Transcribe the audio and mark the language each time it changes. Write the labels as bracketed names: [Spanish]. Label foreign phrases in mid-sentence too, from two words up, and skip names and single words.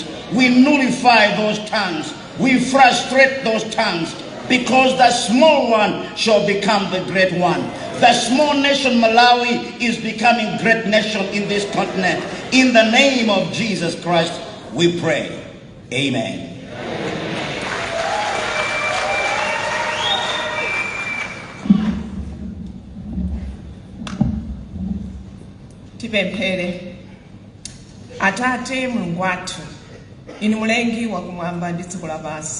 [English] We nullify those tongues. We frustrate those tongues, because the small one shall become the great one. The small nation Malawi is becoming great nation in this continent. In the name of Jesus Christ, we pray. Amen. [Nyanja] Tipemphere. Atate Mulungu wathu, inu mulengi wa kumwamba ndi dziko lapansi.